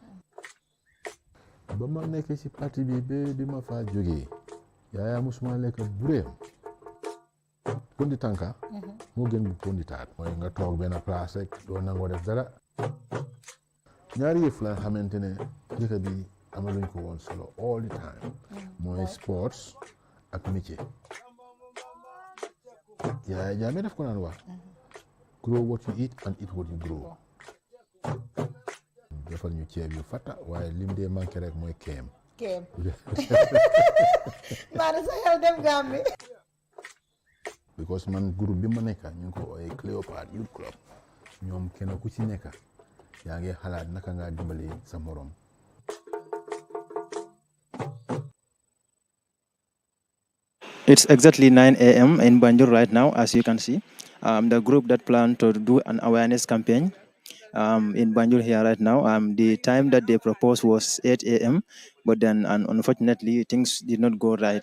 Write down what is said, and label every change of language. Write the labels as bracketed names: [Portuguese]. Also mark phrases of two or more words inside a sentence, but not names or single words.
[Wolof] Ba ma nekk ci parti bi ba di ma fa jógee yaaya musuma lekk bureem pondi tànka moo gën bu pondi taat mooy nga toog benn place rek doo nangoo def dara ñaari yëf la xamante ne dëkk bi amaluñ ko woon solo [English] all the time [Wolof] mooy sports ak métier yaaya jaame def ko naan wax [English] grow what you eat and eat what you grow [Wolof] defal ñu ceeb yu fata waaye lim dee manqué rek mooy keem. Maa sa xel dem Gambie. Because man groupe bi ma nekk ñu ngi ko ooyee Cléopâtre Youth Club ñoom kenn ku ci nekk yaa ngi xalaat naka ngaa dimbali sa morom. [English] It's exactly 9 a.m. in Banjul right now, as you can see. The group that plan to do an awareness campaign in Banjul here right now. The time that they proposed was 8 a.m. But then, unfortunately, things did not go right.